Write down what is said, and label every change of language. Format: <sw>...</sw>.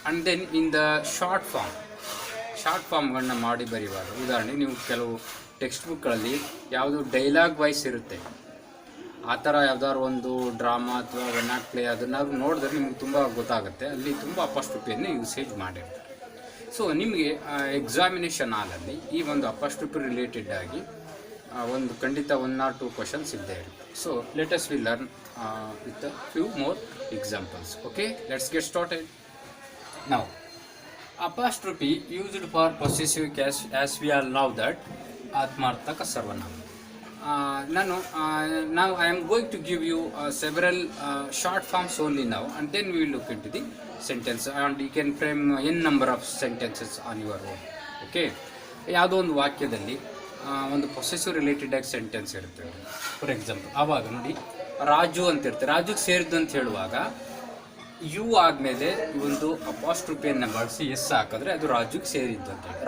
<kn>And then in the short ಫಾರ್ಮ್ಗಳನ್ನ ಮಾಡಿ ಬರೆಯುವಾಗ, ಉದಾಹರಣೆಗೆ ನೀವು ಕೆಲವು ಟೆಕ್ಸ್ಟ್ ಬುಕ್ಗಳಲ್ಲಿ ಯಾವುದು ಡೈಲಾಗ್ ವಾಯ್ಸ್ ಇರುತ್ತೆ, ಆ ಥರ ಯಾವ್ದಾದ್ರು ಒಂದು ಡ್ರಾಮಾ ಅಥವಾ ವೆನಾಕ್ ಪ್ಲೇ ಅದನ್ನಾದ್ರು ನೋಡಿದ್ರೆ ನಿಮ್ಗೆ ತುಂಬ ಗೊತ್ತಾಗುತ್ತೆ, ಅಲ್ಲಿ ತುಂಬ ಅಪಾಸ್ಟ್ರೋಫಿಯನ್ನು ಯೂಸೇಜ್ ಮಾಡಿರ್ತಾರೆ. ಸೊ ನಿಮಗೆ ಎಕ್ಸಾಮಿನೇಷನ್ ಹಾಲಲ್ಲಿ ಈ ಒಂದು ಅಪಾಸ್ಟ್ರೋಫಿ ರಿಲೇಟೆಡ್ ಆಗಿ ಒಂದು ಖಂಡಿತ 1 or 2 ಕ್ವಶನ್ಸ್ ಇದ್ದೇ ಇರುತ್ತೆ.</kn> <en>So let us we learn with a few more examples. Okay, let's get started. Now apostrophe used for possessive case, as we all know that ಆತ್ಮಾರ್ಥಕ ಸರ್ವನಾಮ. Now I am going to give you several short forms only now, and then we will look into the sentence, and you can frame n number of sentences on your own.</en> <kn>Okay, ಯಾವುದೋ ಒಂದು ವಾಕ್ಯದಲ್ಲಿ ಒಂದು possessive related ಆಗಿ sentence ಇರುತ್ತೆ. For example, ಆವಾಗ ನೋಡಿ ರಾಜು ಅಂತ ಇರುತ್ತೆ, ರಾಜುಗೆ ಸೇರಿದ್ದು ಅಂತ ಹೇಳುವಾಗ ಯು ಆದಮೇಲೆ ಒಂದು ಅಪಾಸ್ಟ್ರೋಫಿಯನ್ನು ಬಳಸಿ ಎಸ್ ಹಾಕಿದ್ರೆ ಅದು ರಾಜುಗೆ ಸೇರಿದ್ದು ಅಂತ ಹೇಳಿ.</kn>